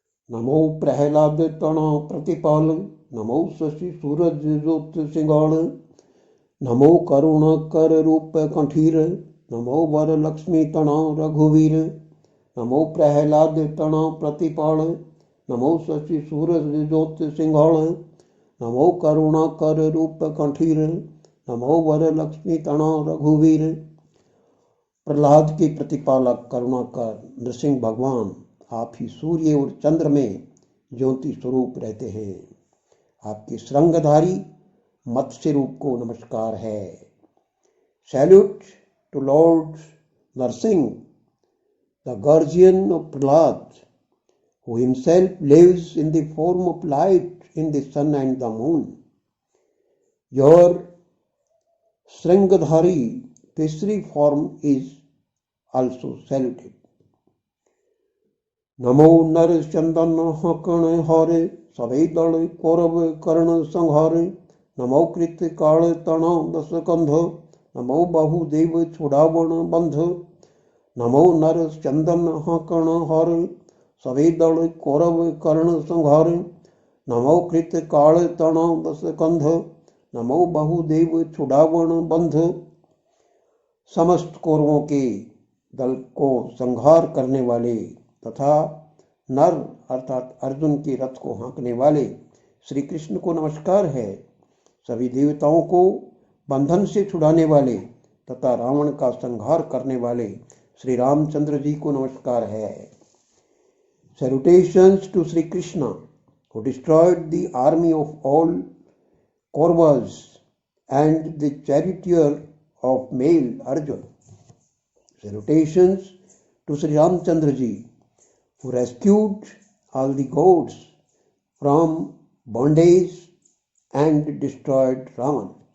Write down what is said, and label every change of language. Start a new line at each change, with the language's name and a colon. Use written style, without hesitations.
Marwari: नमो प्रहलाद तण प्रतिपाल, नमो शशि सूरज ज्योत सिंगाण, नमो करुण कर रूप कंठीर, नमो वर लक्ष्मी तण रघुवीर, नमो प्रहलाद तण प्रतिपाल, नमो शशि सूरज ज्योत सिंगाण, नमो करुण कर रूप कंठीर, नमो वर लक्ष्मी तण रघुवीर।
Hindi: प्रहलाद के प्रतिपालक करुणाकर नृसिंह भगवान आप ही सूर्य और चंद्र में ज्योति स्वरूप रहते हैं। आपके श्रृंगधारी मत्स्य रूप को नमस्कार है।
English: Salute to lord Narasimha, the guardian of Prahlad, who himself lives in the form of light in the sun and the moon. Your Sringadhari Tisri form is also saluted.
Marwari: नमो नर चंदन हकण हारे, सभे दल कौरव कर्ण संहारे, नमो कृत काल तण दस कंध, नमो बाहुदेव छुड़ावण बंध, नमो नर चंदन हकण हारे, सभे दल कौरव कर्ण संहारे, नमो कृत काल तण दस कंध, नमो बाहुदेव छुड़ावण बंध।
Hindi: समस्त कौरवों के दल को संहार करने वाले तथा नर अर्थात अर्जुन के रथ को हाँकने वाले श्री कृष्ण को नमस्कार है। सभी देवताओं को बंधन से छुड़ाने वाले तथा रावण का संहार करने वाले श्री रामचंद्र जी को नमस्कार है।
English: Salutations to Sri Krishna, who destroyed the army of all Kauravas and the charioteer of male Arjun. Salutations to Sri Ramchandra ji, who rescued all the gods from bondage and destroyed Ravan.